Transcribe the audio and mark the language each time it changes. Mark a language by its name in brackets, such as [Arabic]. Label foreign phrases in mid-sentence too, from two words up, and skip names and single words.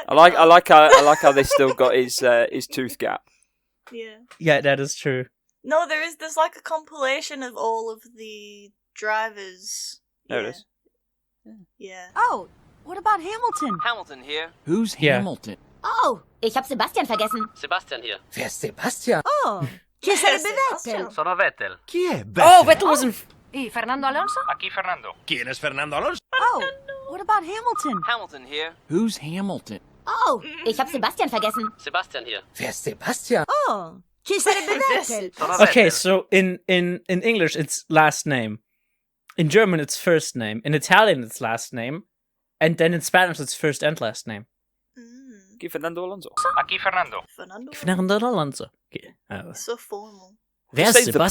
[English] I like how they still got his tooth gap. Yeah. Yeah, that is true. No, there's like a compilation of all of the drivers. There it Yeah. is. Yeah. Oh, what about Hamilton? Hamilton here. Who's Yeah. Hamilton? [German] Oh, ich hab Sebastian vergessen. Sebastian hier. Wer ist Sebastian? [Italian] Oh, chi sarebbe Vettel? Sono Vettel. Chi è [English] Oh, Vettel was in. [Italian] E Fernando Alonso? [Spanish] Aquí Fernando. ¿Quién es Fernando Alonso? [English] Oh, what about Hamilton? Hamilton here. Who's Hamilton? [German] Oh, ich hab Sebastian vergessen. Sebastian hier. Wer ist Sebastian? [Italian] Oh, chi sarebbe Vettel? Sono Okay, Vettel. [English] so in English it's last name, in German it's first name, in Italian it's last name, and then in Spanish it's first and last name. Give Fernando Alonso. [Spanish] Aquí Fernando. [English] Fernando. Fernando Alonso. Okay. So formal. There's Say the Pope.